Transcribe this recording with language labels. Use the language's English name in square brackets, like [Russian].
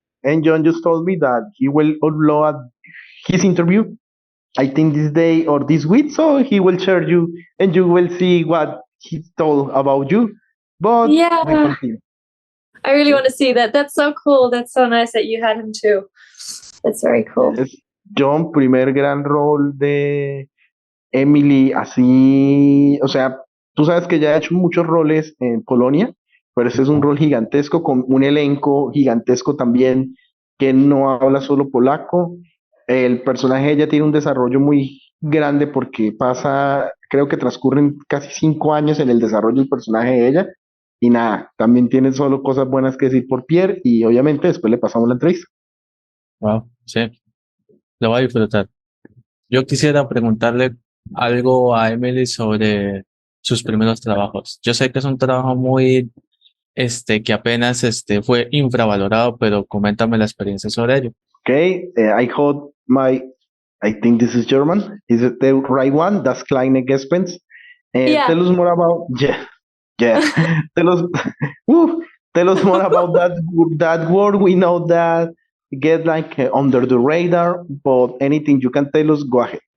[English] And Jhon just told me that he will upload his interview, I think this day or this week. So he will share you and you will see what he told about you. But Yeah. we continue. I really want to see that. That's so cool. That's so nice that you had him too. That's very cool. [Spanish] Es Jhon, primer gran rol de Emily, así, o sea, tú sabes que ya ha hecho muchos roles en Polonia, pero ese es un rol gigantesco con un elenco gigantesco también que no habla solo polaco. El personaje de ella tiene un desarrollo muy grande porque pasa, creo que transcurren casi 5 años en el desarrollo del personaje de ella. Y nada, también tiene solo cosas buenas que decir por Pierre y obviamente después le pasamos la entrevista. Wow, sí, lo voy a disfrutar. Yo quisiera preguntarle algo a Emily sobre sus primeros trabajos. Yo sé que es un trabajo muy, que apenas, fue infravalorado, pero coméntame la experiencia sobre ello. [English] Okay, I hope I think this is German. Is it the right one? Das kleine Gespenst. Yeah. Tell us more about, yeah. tell us, tell us more about that word. We know that get like under the radar, but anything you can tell us, go ahead.